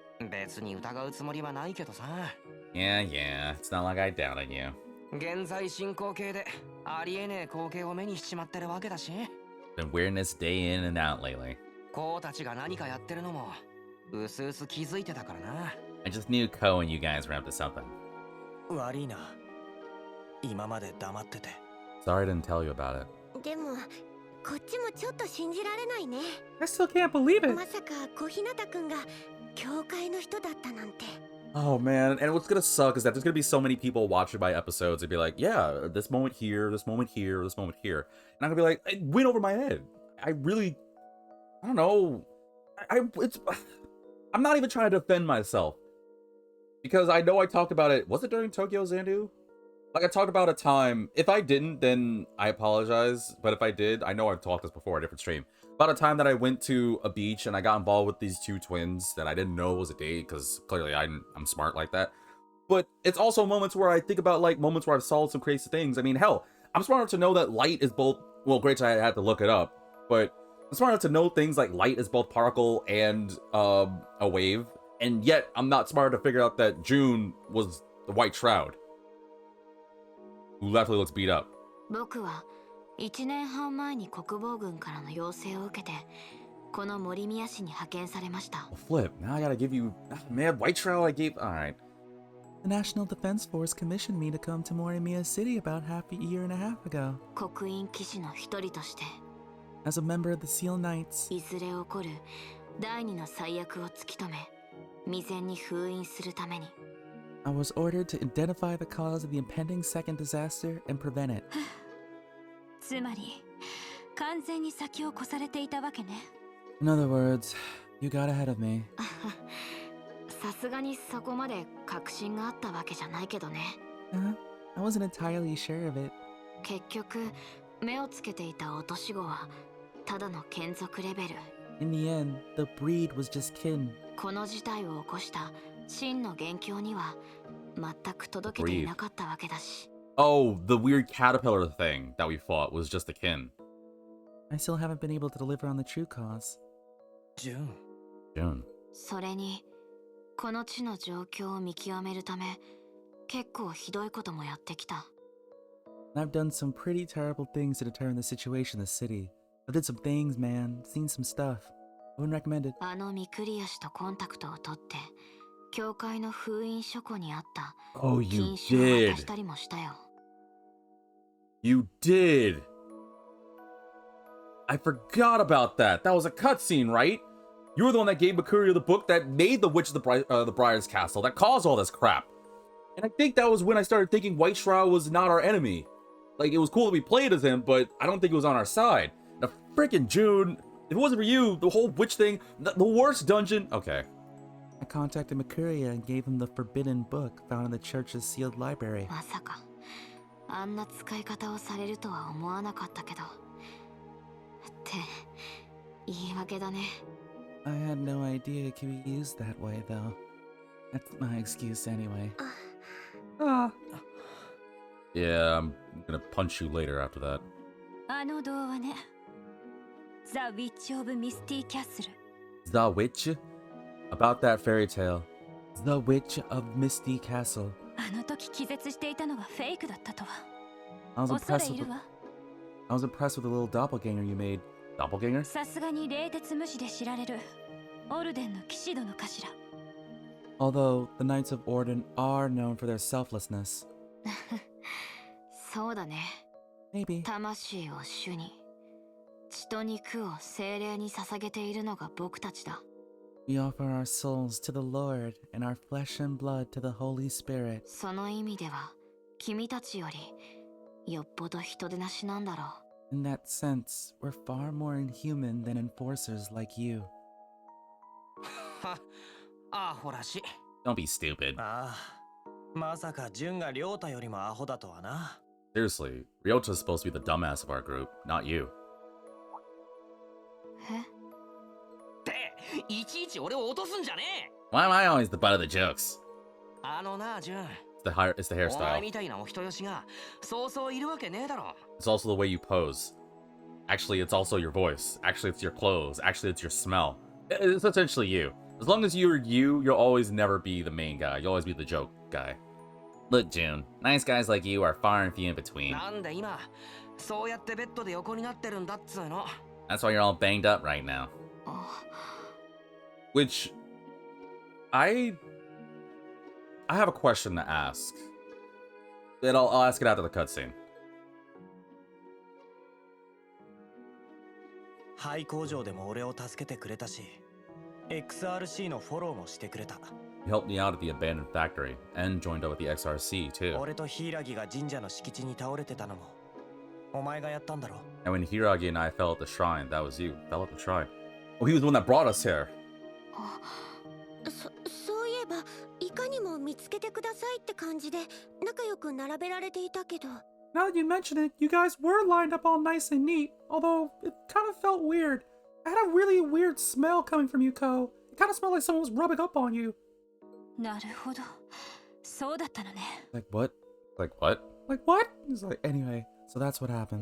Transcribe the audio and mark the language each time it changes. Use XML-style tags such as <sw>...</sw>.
<ja>別に疑うつもりはないけどさ。</ja> <en>Yeah, it's not like I doubted you.</en> <ja>現在進行形でありえねえ光景を目にしちまってるわけだし。</ja> <en>Been wearing this day in and out lately.</en> <ja>こうたちが何かやってるのもうすうす気づいてたからな。</ja> <en>I just knew Ko and you guys were up to something.</en> <ja>悪いな。今まで黙ってて。</ja> <en>Sorry I didn't tell you about it.</en> <ja>でも、こっちもちょっと信じられないね。</ja> <en>I still can't believe it.</en> <ja>まさか小日向くんが教会の人だったなんて。</ja> <en>Oh man, and what's gonna suck is that there's gonna be so many people watching my episodes and be like, yeah, this moment here, this moment here, this moment here. And I'm gonna be like, it went over my head. I don't know. I'm not even trying to defend myself. Because I know I talked about it, was it during Tokyo Xanadu? Like, I talked about a time, if I didn't, then I apologize. But if I did, I know I've talked this before, a different stream. About a time that I went to a beach and I got involved with these two twins that I didn't know was a date, because clearly I'm smart like that. But it's also moments where I think about, like, moments where I've solved some crazy things. I mean, hell, I'm smart enough to know that light is both, well, great, I had to look it up. But I'm smart enough to know things like light is both particle and a wave. And yet, I'm not smart enough to figure out that June was the White Shroud, who definitely looks beat up.</en> <ja>僕は1年半前に国防軍からの要請を受けて、この森宮市に派遣されました。</ja> <en>Well, flip, now I gotta give you... Man, White Shroud I gave... Alright. The National Defense Force commissioned me to come to Morimiya City about half a year and a half ago.</en> <ja>刻印騎士の一人として、</ja> <en>As a member of the Seal Knights,</en> <ja>いずれ起こる第二の最悪を突き止め、未然に封印するために。</ja> <en>I was ordered to identify the cause of the impending second disaster and prevent it.</en> <ja>つまり、完全に先を越されていたわけね。</ja> <en>In other words, you got ahead of me.</en> <ja>さすがにそこまで確信があったわけじゃないけどね。</ja> <en>I wasn't entirely sure of it.</en> <ja>結局、目をつけていた落とし子は、ただの眷属レベル。</ja> <en>In the end, the breed was just kin.</en> <ja>この事態を起こした真の元凶には全く届けていなかったわけだし。</ja> <en>Oh, the weird caterpillar thing that we fought was just a kin. I still haven't been able to deliver on the true cause. June. June.</en> <ja>それに、この地の状況を見極めるため、結構ひどいこともやってきた。</ja> <en>I've done some pretty terrible things to determine the situation in the city. I did some things, man. Seen some stuff. I wouldn't recommend it.</en> <ja>あのミクリア氏とコンタクトを取って、教会の封印書庫にあった</ja> <en>Oh, you</en> <ja>禁書を渡</ja> <en>did.</en> <ja>したりもしたよ。</ja> <en>You did. I forgot about that. That was a cutscene, right? You were the one that gave Mercurio the book that made the Witch of the Briar's Castle, that caused all this crap. And I think that was when I started thinking White Shroud was not our enemy. Like, it was cool that we played as him, but I don't think it was on our side. Now, freaking June, if it wasn't for you, the whole witch thing, the worst dungeon... Okay. I contacted Mercuria and gave him the forbidden book found in the church's sealed library.</en> <ja>まさか、あんな使い方をされるとは思わなかったけど。って言い訳だね。</ja> <en>I had no idea it could be used that way, though. That's my excuse anyway. Yeah, I'm gonna punch you later after that.</en> <ja>あの童話ね。The Witch of Misty Castle。</ja> <en>The Witch? About that fairy tale. The Witch of Misty Castle.</en> <ja>あの時気絶していたのがフェイクだったとは。</ja> <en>I was</en> <ja>恐れ</ja> <en>impressed</en> <ja>入</ja> <en>with</en> <ja>るわ。</ja> <en>I was impressed with the little doppelganger you made. Doppelganger?</en> <ja>さすがに冷徹無視で知られるオルデンの騎士殿かしら。</ja> <en>Although the Knights of Orden are known for their selflessness.</en> <ja>そうだね。</ja> <en>Maybe.</en> <ja>魂を主に、血と肉を精霊に捧げているのが僕たちだ。</ja> <en>We offer our souls to the Lord and our flesh and blood to the Holy Spirit.</en> <ja>その意味では、君たちよりよっぽど人でなしなんだろう。</ja> <en>In that sense, we're far more inhuman than enforcers like you.</en> <ja>はアホらしい。</ja> <en>Don't be stupid.</en> <ja>ああ、まさか純が亮太よりもアホだとはな。</ja> <en>Seriously, Ryota's supposed to be the dumbass of our group, not you.</en> <ja>え？っていちいち俺を落とすんじゃねえ。</ja> <en>Why am I always the butt of the jokes?</en> <ja>あのな、純。</ja> <en>It's the</en> <ja>お前</ja> <en>hairstyle.</en> <ja>みたいなお人よしがそうそういるわけねえだろ。</ja> <en>It's also the way you pose. Actually, it's also your voice. Actually, it's your clothes. Actually, it's your smell. It's essentially you. As long as you're you, you'll always never be the main guy. You'll always be the joke guy. Look, June, nice guys like you are far and few in between.</en> <ja>なんで今そうやってベッドで横になってるんだっつうの。</ja> <en>That's why you're all banged up right now.</en> <ja>あ、</ja> <en>Which, I have a question to ask. And I'll ask it after the cutscene.</en> <ja>廃工場でも俺を助けてくれたし、XRC のフォローもしてくれた。</ja> <en>You helped me out at the abandoned factory and joined up with the XRC too.</en> <ja>俺と柊が神社の敷地に倒れてたのもお前がやったんだろ。</ja> <en>And when Hiragi and I fell at the shrine, that was you. Fell at the shrine. Oh, he was the one that brought us here.</en> <ja>そういえばいかにも見つけてくださいって感じで仲良く並べられていたけど。</ja> <en>Now that you mention it, you guys were lined up all nice and neat, although it kind of felt weird. I had a really weird smell coming from you, Ko. It kind of smelled like someone was rubbing up on you.</en> <ja>なるほど。そうだったのね。</ja> <en>Like what? Like what? Like, what? He's like, anyway, so that's what happened.</en>